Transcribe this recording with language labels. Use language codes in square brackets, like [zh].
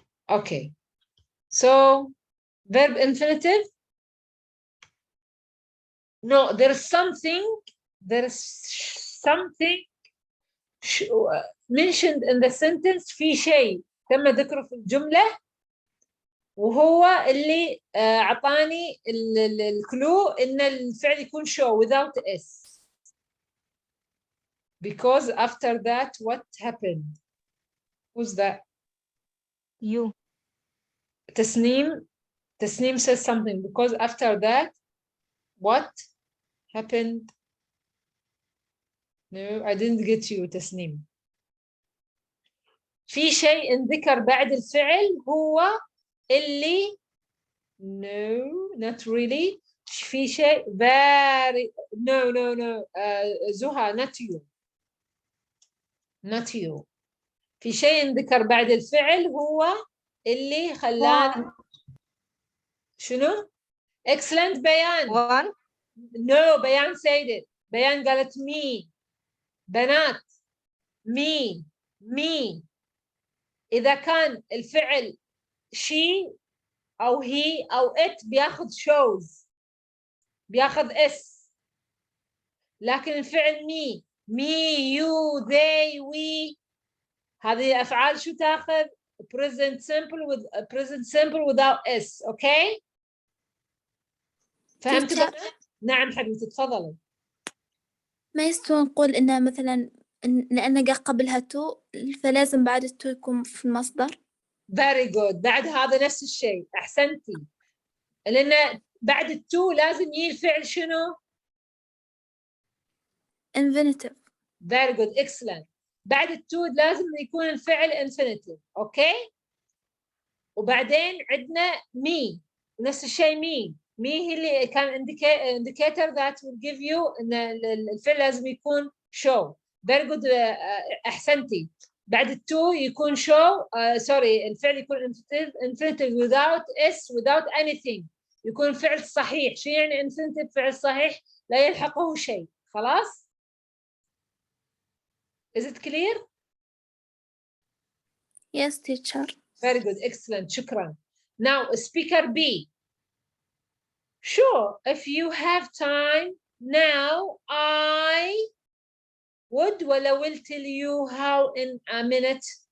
[en] Okay. So verb infinitive. No, there is something. There is something mentioned in the sentence. [ar] في شيء تم ذكره في الجملة وهو اللي أعطاني الكلو إن الفعل يكون [en] show without s. Because after that, what happened? Who's that? You. Tasneem says something. Because after that, what happened? No, I didn't get you, Tasneem. [ar] في شيء ذكر بعد الفعل هو اللي [en] no, not really. [ar] في شيء [en] very no. زها, not you. Not you. [ar] في شيء ذكر بعد الفعل هو اللي خلانا شنو؟ Excellent بيان. [en] One. No, بيان said it. [ar] بيان قالت me. بنات me. إذا كان الفعل she أو he أو it بياخذ shows بياخذ s. لكن الفعل me you they we هذه أفعال شو تاخذ؟ [en] present simple without s. [ar] okay؟ فهمت بقى؟ نعم حبيبتي تفضلي. ما يستوي نقول إنها مثلا لأن جا قبلها تو فلازم بعد التو يكون في المصدر. [en] very good. [ar] بعد هذا نفس الشيء. أحسنتي. لأن بعد التو لازم يجي الفعل شنو؟ [en] infinitive. very good. excellent. [ar] بعد التو لازم يكون الفعل infinitive. اوكي؟ وبعدين عندنا me. نفس الشيء me هي اللي كان indicator [en] that will give you [ar] ان الفعل لازم يكون show. [en] very good. [ar] احسنتي. بعد التو يكون [en] show sorry [ar] الفعل يكون [en] infinitive without s without anything. [ar] يكون فعل صحيح. شو يعني infinitive؟ فعل صحيح لا يلحقه شيء. [en] خلاص؟ Is it clear? Yes, teacher. Very good. Excellent. [ar] شكرا. [en] Now speaker B. Sure, if you have time now, I would [ar] ولا [en] will tell you how in a minute.